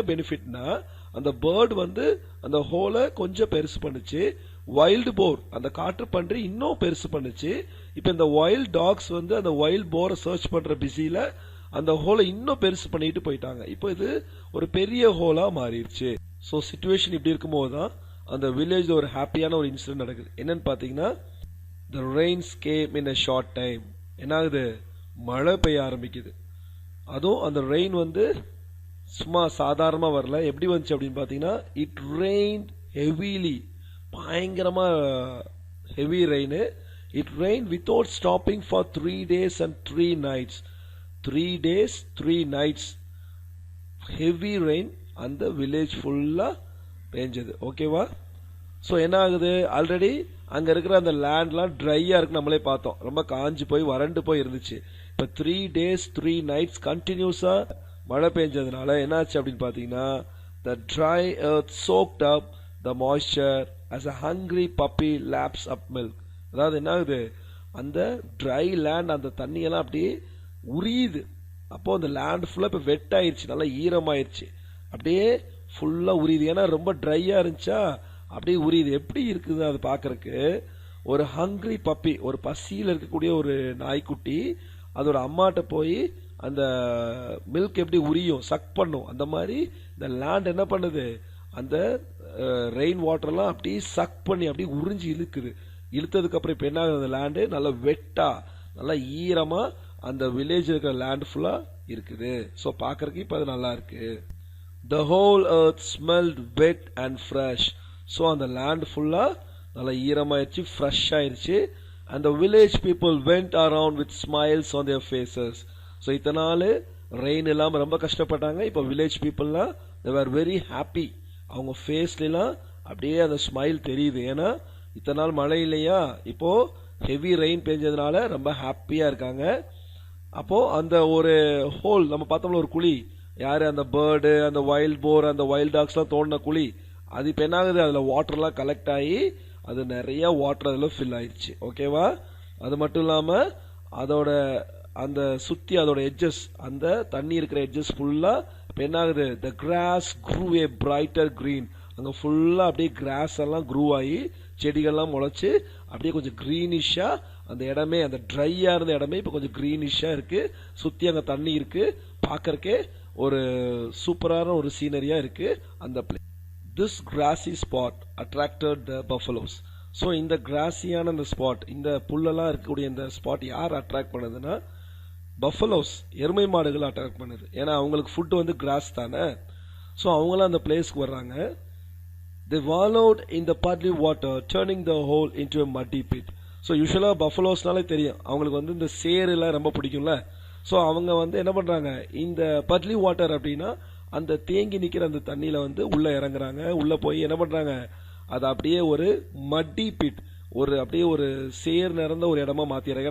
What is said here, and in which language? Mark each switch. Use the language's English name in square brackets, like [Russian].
[Tamil] என்ன பெனிஃபிட்னா, அந்த பேர்டு வந்து அந்த ஹோலை கொஞ்சம் பெருசு பண்ணுச்சு, வைல்டு போர் அந்த காற்று பன்றி இன்னும் பெருசு பண்ணுச்சு. இப்ப இந்த வைல்ட் டாக்ஸ் வந்து அந்த வைல்ட் போரை சர்ச் பண்ற பிஸியில அந்த ஹோலை இன்னும் பெருசு பண்ணிட்டு போயிட்டாங்க. இப்போ இது ஒரு பெரிய ஹோலா மாறிடுச்சு. ஸோ சிச்சுவேஷன் இப்படி இருக்கும்போது தான் அந்த வில்லேஜ்ல ஒரு ஹாப்பியான ஒரு இன்சிடென்ட் நடக்குது. என்னன்னு பாத்தீங்கன்னா, [English] the rains came in a short time. [Tamil] என்ன ஆகுது, மழை பெய்ய ஆரம்பிக்குது. அதுவும் அந்த ரெயின் வந்து சும்மா சாதாரணமாக வரல. எப்படி வந்துச்சு அப்படின்னு பார்த்தீங்கன்னா, [English] it rained heavily, [Tamil] பயங்கரமாக heavy rain. [English] It rain without stopping for 3 days and 3 nights. [Tamil] 3 days 3 nights heavy rain அந்த வில்லேஜ் ஃபுல்லாக பெஞ்சது. ஓகேவா? ஸோ என்ன ஆகுது, ஆல்ரெடி அங்கே இருக்கிற அந்த லேண்ட்லாம் ட்ரையாக இருக்கு, நம்மளே பார்த்தோம், ரொம்ப காஞ்சி போய் வறண்டு போய் இருந்துச்சு. இப்போ 3 days 3 nights கண்டினியூஸாக மழை பெஞ்சதுனால என்னாச்சு அப்படின்னு பார்த்தீங்கன்னா, [English] the dry earth soaked up the moisture as a hungry puppy laps up milk. [Tamil] அதாவது என்ன ஆகுது, அந்த ட்ரை லேண்ட் அந்த தண்ணியெல்லாம் அப்படியே உரியுது. அப்போ அந்த லேண்ட் ஃபுல்லாக இப்போ வெட் ஆயிடுச்சு, நல்லா ஈரமாயிருச்சு, அப்படியே ஃபுல்லாக உரியுது. ஏன்னா ரொம்ப ட்ரையாக இருந்துச்சா அப்படியே உரியுது. எப்படி இருக்குது அது பார்க்கறக்கு, ஒரு ஹங்க்ரி பப்பி, ஒரு பசியில் இருக்கக்கூடிய ஒரு நாய்க்குட்டி அதோட அம்மாட்ட போய் அந்த மில்க் எப்படி உரியும், சக் பண்ணும், அந்த மாதிரி இந்த லேண்ட் என்ன பண்ணுது, அந்த ரெயின் வாட்டர்லாம் அப்படியே சக் பண்ணி அப்படியே உறிஞ்சி இழுக்குது. இழுத்ததுக்கு அப்புறம் இப்போ என்ன ஆகுது, அந்த லேண்டு நல்லா வெட்டா நல்லா ஈரமா அந்த வில்லேஜ் இருக்கிற லேண்ட் ஃபுல்லா இருக்குது. ஸோ பார்க்கறதுக்கு இப்போ அது நல்லா இருக்கு. [English] The whole earth smelled wet and fresh. [Tamil] So அந்த லேண்ட் ஃபுல்லா நல்லா ஈரமாயிருச்சு, ஃப்ரெஷ் ஆயிருச்சு. [English] And the village people went around with smiles on their faces. [Tamil] So இத்தனை நாள் ரெயின் இல்லாமல் ரொம்ப கஷ்டப்பட்டாங்க. இப்போ [English] Village பீப்புள்லாம் they were very happy. [Tamil] அவங்க ஃபேஸ்லாம் அப்படியே அந்த ஸ்மைல் தெரியுது. ஏன்னா இத்தனை நாள் மழை இல்லையா, இப்போ ஹெவி ரெயின் பெஞ்சதுனால ரொம்ப ஹாப்பியா இருக்காங்க. அப்போ அந்த ஒரு ஹோல் நம்ம பார்த்தோம்ல, ஒரு குழி, யாரு அந்த பேர்டு, அந்த வைல்ட் போர், அந்த வைல்ட் டாக்ஸ்லாம் தோண்டின குழி, அது இப்போ என்ன ஆகுது, அதில் வாட்டர்லாம் கலெக்ட் ஆகி அது நிறைய வாட்டர் அதில் ஃபில் ஆயிடுச்சு. ஓகேவா? அது மட்டும் இல்லாமல் அதோட அந்த சுற்றி அதோட எட்ஜஸ், அந்த தண்ணி இருக்கிற எட்ஜஸ் ஃபுல்லாக இப்போ என்ன ஆகுது, [English] The grass grew a brighter green. [Tamil] அங்கே ஃபுல்லாக அப்படியே கிராஸ் எல்லாம் க்ரூ ஆகி செடிகள்லாம் முளைச்சு அப்படியே கொஞ்சம் க்ரீனிஷா அந்த இடமே, அந்த ட்ரையா இருந்த இடமே இப்போ கொஞ்சம் க்ரீனிஷா இருக்கு. சுற்றி அங்கே தண்ணி இருக்கு, பார்க்கறக்கே ஒரு சூப்பரான ஒரு சீனரியா இருக்கு அந்த place. [English] This grassy spot attracted the buffaloes. [Tamil] So இந்த கிராஸியான இந்த ஸ்பாட், இந்த புல்லெல்லாம் இருக்கக்கூடிய இந்த ஸ்பாட் யார் அட்ராக்ட் பண்ணுதுன்னா, பஃபலோஸ், எருமை மாடுகள் அட்ராக்ட் பண்ணுது. ஏன்னா அவங்களுக்கு ஃபுட் வந்து கிராஸ் தானே. ஸோ அவங்களாம் அந்த பிளேஸ்க்கு வர்றாங்க. [English] They wallowed in the puddly water, turning the hole into a muddy pit. [Tamil] So யூஸ்வலாக பஃபலோஸ்னாலே தெரியும், அவங்களுக்கு வந்து இந்த சேருலாம் ரொம்ப பிடிக்கும்ல. ஸோ அவங்க வந்து என்ன பண்ணுறாங்க, இந்த பட்லி வாட்டர் அப்படின்னா அந்த தேங்கி நிற்கிற அந்த தண்ணியில் வந்து உள்ளே இறங்குறாங்க. உள்ளே போய் என்ன பண்ணுறாங்க, அது அப்படியே ஒரு மட்டி பிட், ஒரு அப்படியே ஒரு சேர் நிறந்த ஒரு இடமா மாற்றிடுறாங்க.